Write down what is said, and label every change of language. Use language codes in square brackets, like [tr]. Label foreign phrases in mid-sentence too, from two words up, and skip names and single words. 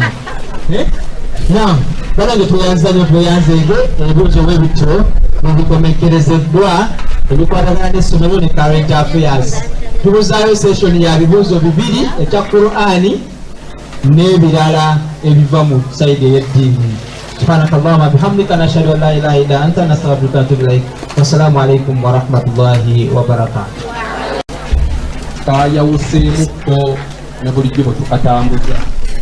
[lg] Naam, banange tweyanzanye tweyanzeege ebibuuzo bwe bityo ebikomekerezeddwa ebikwatagana n'essomero ne [en] current affairs. [lg] Tubuzaayo session ya bibuuzo 2 ekya Qur'ani n'ebirala ebiva mu sayidi ey'eddiini. [ar] سبحانك اللهم وبحمدك نشهد أن لا إله إلا أنت نستغفرك ونتوب إليك. والسلام عليكم ورحمة الله وبركاته. [lg] Kayawuseemuko ne bulijjo bwe tukatambuza